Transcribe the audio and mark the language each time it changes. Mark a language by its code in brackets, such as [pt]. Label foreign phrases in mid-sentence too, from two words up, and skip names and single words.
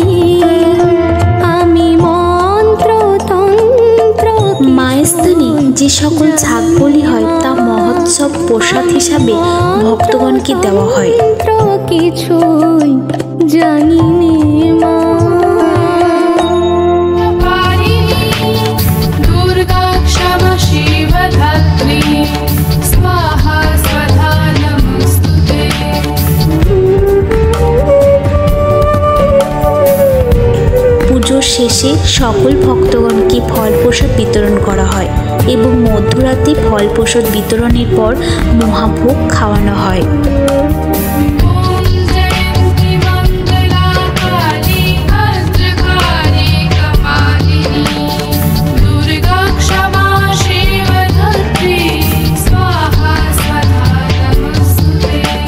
[bn] আমি মন্ত্র তন্ত্র মায়ের স্থানে যে সকল ঝাঁক বলি হয় তা মহোৎসব প্রসাদ হিসাবে ভক্তগণকে দেওয়া হয়। কিছুই জানি নে মা। [sa] दुर्गा क्षमा शिवधात्री स्वाहा स्वधा नमस्तुते। [bn] পুজোর শেষে সকল ভক্তগণকে ফল প্রসাদ বিতরণ করা হয় এবং মধ্যরাতে ফল প্রসাদ বিতরণের পর মহাভোগ খাওয়ানো হয়। [sa] ॐ जयन्ती मङ्गला काली भद्रकाली कपालिनी दुर्गा क्षमा शिवधात्री स्वाहा स्वधा नमस्तुते।